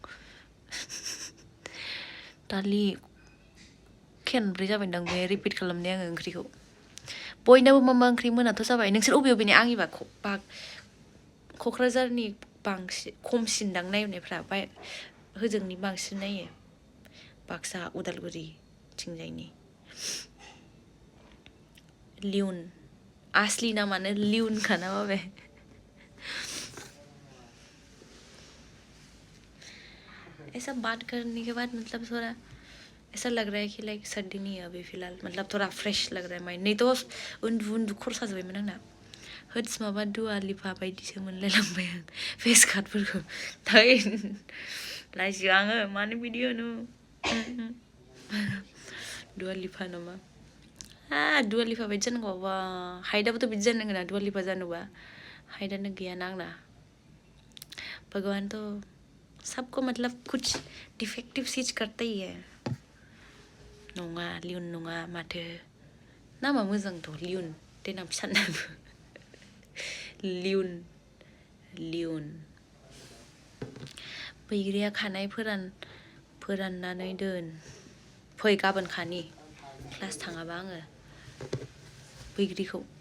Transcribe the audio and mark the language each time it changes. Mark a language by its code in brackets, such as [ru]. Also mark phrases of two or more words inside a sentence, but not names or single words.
[brx] दालि खेनब्रै जाबायदां बे रिपिट खालामनाय आङो ओंख्रिखौ बयनाबो मा मा ओंख्रि मोनाथ' जाबाय नोंसोर अबे अबेनि आंनिबा क'क्राझारनि बांसिन खमसिनदां नायनायफ्रा होजोंनि बांसिन नायो बाक्सा उदालगुरि थिंजायनि लियन असली नामानो [hi] लियन का ना बाबे ऐसा बात करने के बाद मतलब थोड़ा ऐसा लग रहा है कि लाइक सर्दी नहीं है अभी फिलहाल मतलब थोड़ा फ्रेश लग रहा है माइंड नहीं तो [brx] उन्दु खरसा जाबायमोन आंना होट्स माबा दुआ लिफा बायदिसो मोनलायलांबाय आं फेस कार्डफोरखौ थाय लाजियो आङो मानो बिदि होनो दुआ लिफा नामा दुआ लिफा बायदि जानांगौ बा हाइटआबोथ' बिदि जानांगोन ना दुआ लिफा जानोबा हाइटआनो गैयाना आंना [hi] भगवान तो सबको मतलब कुछ डिफेक्टिव चीज करता ही है [brx] नङा लियन नङा माथो नामा मोजांथ' लियन देनां फिसानाबो लियन बैग्रिया खानाय फोराननानै दोन फै गाबोन खानि क्लास थाङाबा आङो बैग्रिखौ